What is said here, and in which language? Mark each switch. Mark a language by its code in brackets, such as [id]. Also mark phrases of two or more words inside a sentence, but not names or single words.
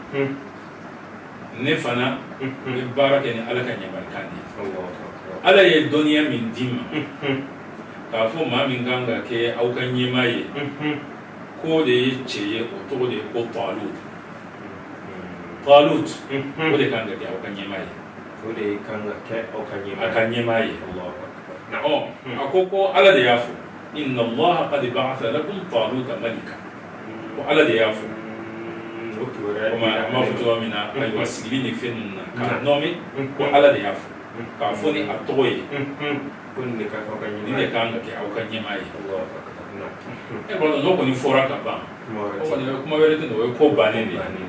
[bm] ne fana bɛ baara kɛ ni ala ka ɲamakala de ye ala ye dɔnniya min d'i ma k'a fɔ maa min kan ka kɛ aw ka ɲɛmaa ye k'o de ye cɛ ye o tɔgɔ de ye ko Talut o de kan ka kɛ aw ka ɲɛmaa ye o de kan ka kɛ aw ka ɲɛmaa a ka ɲɛmaa ye a ko ala de y'a fɔ [ar] إن الله قد بعث لكم طالوت ملكا [bm] ko ala de y'a fɔ a ma fɔ cogoya min na ayiwa sigili ni fɛn ninnu na k'a nɔɔmi ko ala de y'a fɔ k'a fɔ ni a tɔgɔ ye ko nin de kan ka nin de kan ka kɛ aw ka ɲɛmaa ye e b'a dɔn n'o kɔni fɔra ka ban o kɔni kuma wɛrɛ tɛ o ye ko bannen de ye